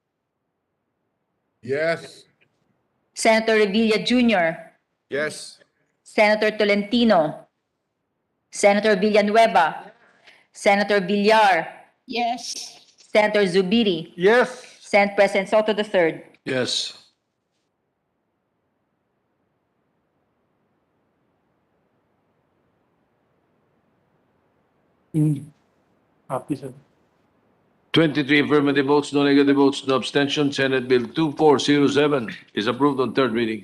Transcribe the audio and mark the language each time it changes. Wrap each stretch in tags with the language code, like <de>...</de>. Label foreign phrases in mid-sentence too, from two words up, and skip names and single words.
<en>Yes. Senator Revilla Jr. Yes. Senator Tolentino. Senator Villanueva. Senator Villar. Yes. Senator Zubiri. Yes. Senate President Soto III. Yes. Happy, sir. 23 affirmative votes, no negative votes, no abstention. Senate Bill 2407 is approved on third reading.</en>